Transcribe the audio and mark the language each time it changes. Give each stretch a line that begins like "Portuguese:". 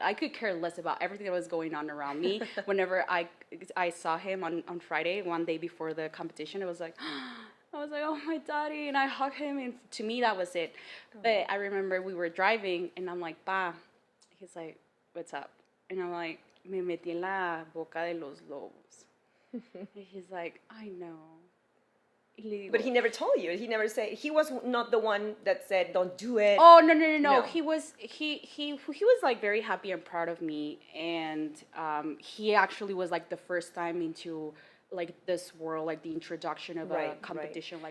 English: I could care less about everything that was going on around me. Whenever I saw him on Friday, one day before the competition, I was like, oh, my daddy, and I hugged him, and to me, that was it. But I remember we were driving, and I'm like, Pa, he's like, what's up? And I'm like,
Spanish: me metí en la boca de los lobos.
English: And he's like, I know. But he never told you. He never said. He was not the one that said, "Don't do it." Oh no! No. He was like very happy and proud of me, and he actually was like the first time into like this world, like the introduction of a competition.